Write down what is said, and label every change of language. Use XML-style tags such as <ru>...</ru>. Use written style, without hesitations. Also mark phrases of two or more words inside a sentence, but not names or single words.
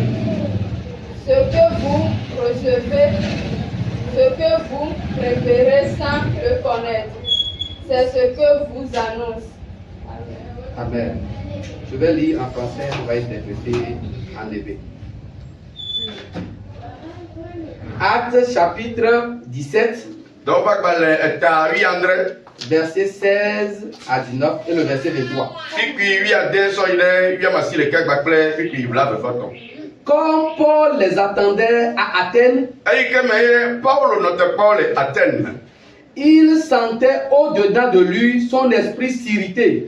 <fr>Ce que vous recevez, ce que vous préférez sans le connaître, c'est ce que vous annonce. Amen. Je vais lire en français, on va interpréter en hébreu. Actes chapitre 17,</fr> <ee>Dɔwɔƒe agbalẽ eta wuiadre.</ee> <fr>verset 16 à 19 et le verset 23. Quand Paul les attendait à Athènes, il sentait au-dedans de lui son esprit s'irriter.</fr>